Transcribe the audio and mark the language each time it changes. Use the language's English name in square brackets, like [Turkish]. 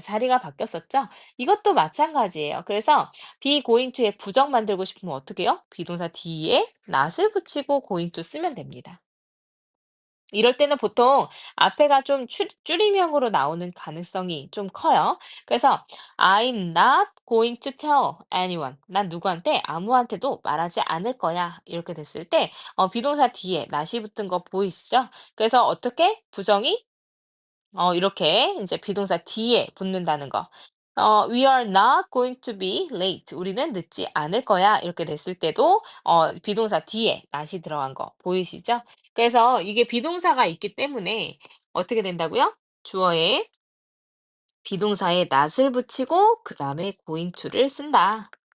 [Korean] 자리가 바뀌었었죠? 이것도 마찬가지예요. 그래서 be going to에 부정 만들고 싶으면 어떻게 해요? 비동사 뒤에 not을 붙이고 going to 쓰면 됩니다. 이럴 때는 보통 앞에가 좀 줄임형으로 나오는 가능성이 좀 커요. [English] 그래서 I'm not going to tell anyone. [Korean] 난 누구한테 아무한테도 말하지 않을 거야. 이렇게 됐을 때 비동사 뒤에 not이 붙은 거 보이시죠? 그래서 어떻게 부정이 이렇게 이제 비동사 뒤에 붙는다는 거. [English] We are not going to be late. [Korean] 우리는 늦지 않을 거야. 이렇게 됐을 때도 비동사 뒤에 not이 들어간 거 보이시죠? 그래서 이게 비동사가 있기 때문에 어떻게 된다고요? 주어에 비동사에 not을 붙이고 그다음에 going to를 쓴다.